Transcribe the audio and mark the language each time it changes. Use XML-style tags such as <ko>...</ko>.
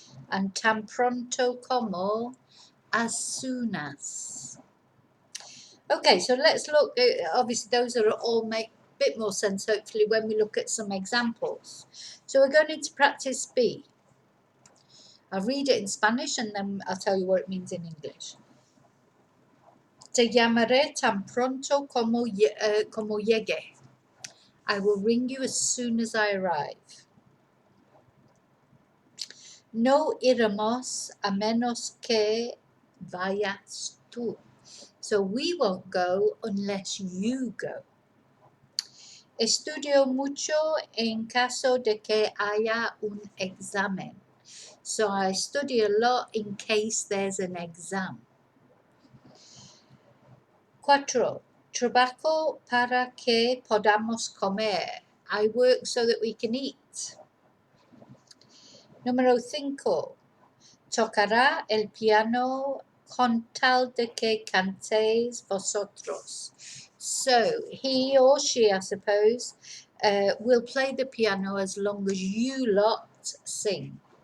<en>And</en> <es>tan pronto como,</es> <en>as soon as. Okay, so let's look. Obviously, those are all make a bit more sense, hopefully, when we look at some examples. So we're going into practice B. I'll read it in Spanish and then I'll tell you what it means in English.</en> <es>Te llamaré tan pronto como llegue.</es> <en>I will ring you as soon as I arrive.</en> <es>No iremos a menos que vayas tú.</es> <en>So we won't go unless you go.</en> <es>Estudio mucho en caso de que haya un examen.</es> <en>So I study a lot in case there's an exam. 4.</en> <es>Trabajo para que podamos comer.</es> <en>I work so that we can eat.</en> <es>Número 5. Tocará el piano con tal de que cantéis vosotros.</es> <en>So he or she, I suppose, will play the piano as long as you lot sing.</en>